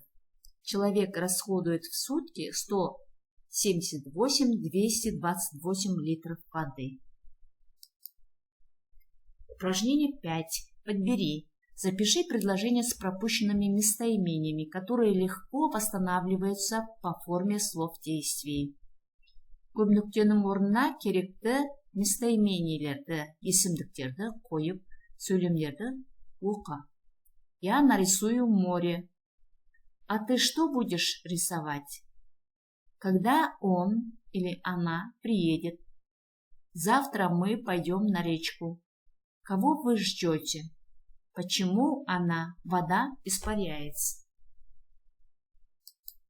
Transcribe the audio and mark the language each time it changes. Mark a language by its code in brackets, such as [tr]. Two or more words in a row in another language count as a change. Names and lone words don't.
[ru] Человек расходует в сутки 178-228 литров воды. Упражнение 5. Подбери. Запиши предложения с пропущенными местоимениями, которые легко восстанавливаются по форме слов действий. [kk] Көп нүктенің орнына керекті местоимениелерді, есімдіктерді қойып, сөйлемдерді оқы. [ru] Я нарисую море. А ты что будешь рисовать? Когда он или она приедет? Завтра мы пойдем на речку. Кого вы ждете? Почему вода испаряется?